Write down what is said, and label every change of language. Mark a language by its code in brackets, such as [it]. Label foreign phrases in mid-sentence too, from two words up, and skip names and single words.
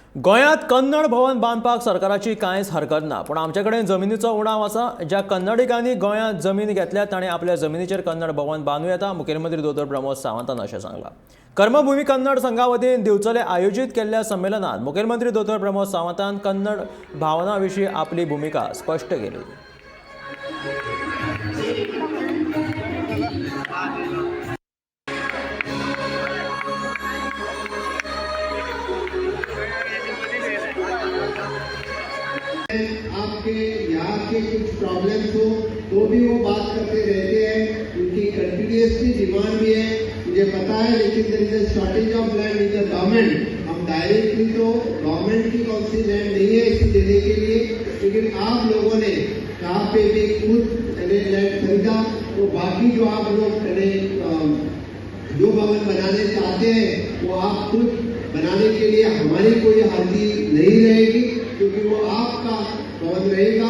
[kok] गोंयांत कन्नड भवन बांदपाक सरकाराची कांयच हरकत ना, पूण आमचे कडेन जमिनीचो उणाव आसा। ज्या कन्नडिकांनी गोंयांत जमीन घेतल्यात ताणें आपल्या जमिनीचेर कन्नड भवन बांदूं येता, मुखेलमंत्री दोतोर प्रमोद सावंतान अशें सांगलां। कर्मभूमी कन्नड संघा वतीन दिवचले आयोजीत केल्ल्या संमेलनात मुखेलमंत्री दोतोर प्रमोद सावंतान कन्नड भावना विशीं आपली भुमिका स्पश्ट केली। [hi] आपके यहाँ के कुछ प्रॉब्लम्स हो तो भी वो बात करते रहते हैं, उनकी [en] continuously demand [hi] भी है, मुझे पता है। [en] लेकिन there is a shortage of land in the government। [hi] हम डायरेक्टली तो गवर्नमेंट की कौन सी लैंड नहीं है इसे देने के लिए, लेकिन आप लोगों ने यहाँ पे भी खुद लैंड खरीदा, तो बाकी जो आप लोग जो भवन बनाने चाहते हैं वो आप खुद बनाने के लिए हमारी कोई हाजिरी नहीं रहेगी, क्योंकि वो आपका भवन रहेगा।